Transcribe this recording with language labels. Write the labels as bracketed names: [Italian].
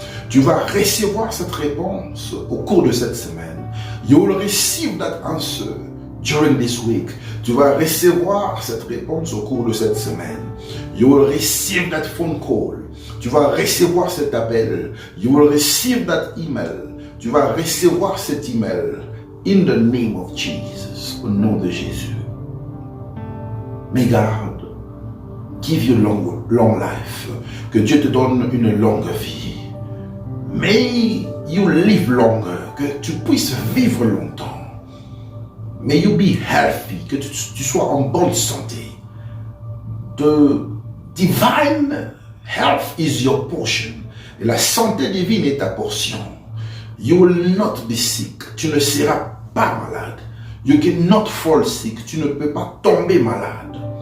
[French] Tu vas recevoir cette réponse au cours de cette semaine. [English] You will receive that answer during this week. [French] Tu vas recevoir cette réponse au cours de cette semaine. [English] You will receive that phone call. [French] Tu vas recevoir cet appel. [English] You will receive that email. [French] Tu vas recevoir cet email. [English] In the name of Jesus. [French] Au nom de Jésus. [English] May God give you long life. [French] Que Dieu te donne une longue vie. [English] May you live longer. [French] Que tu puisses vivre longtemps. [English] May you be healthy. [French] Que tu sois en bonne santé. [English] The divine health is your portion. [French] Et la santé divine est ta portion. [English] You will not be sick. [French] Tu ne seras pas malade. [English] You cannot fall sick. [French] Tu ne peux pas tomber malade.